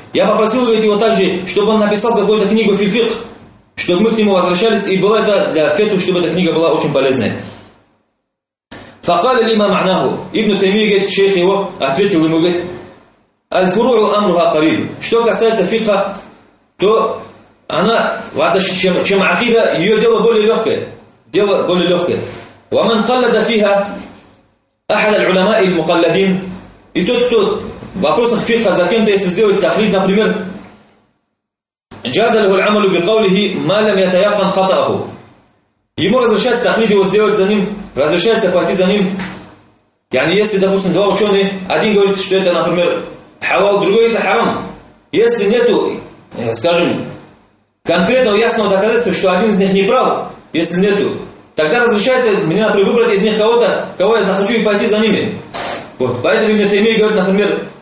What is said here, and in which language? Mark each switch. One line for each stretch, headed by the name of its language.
Russian: Я попросил, говорит, его также, чтобы он написал какую-то книгу фил фикх, чтобы мы к нему возвращались, и было это для фетвы, чтобы эта книга была очень полезной.
Arabic: Факали лима ма'наху.
Russian: Ибн Таймия, говорит, шейх его, ответил ему, говорит,
Arabic: аль-фуру'у амруха кариб.
Russian: Что касается фикха, то она, чем акида, ее дело более легкое. Дело более легкое.
Arabic: وَمَنْ قَلَّدَ فِيهَا أَحَدَ الْعُلَمَاءِ الْمُقَلَّدِينَ.
Russian: И тот, кто в вопросах фикха за кем-то, если сделает тахлид, например,
Arabic: جَزَ لَهُ الْعَمَلُ بِقَوْلِهِ مَا لَمْ يَتَيَقَّنْ خَطَأَهُ.
Russian: Ему разрешается тахлид его сделать за ним, разрешается пойти за ним. Yani, если, допустим, два ученых, один говорит, что это, например, халал, другой это харам. Если нету, скажем, конкретного ясного доказательства, что один из них не прав, если нету, тогда разрешается мне, например, выбрать из них кого-то, кого я захочу, и пойти за ними. Вот. Поэтому Ибн Таймия говорит, например,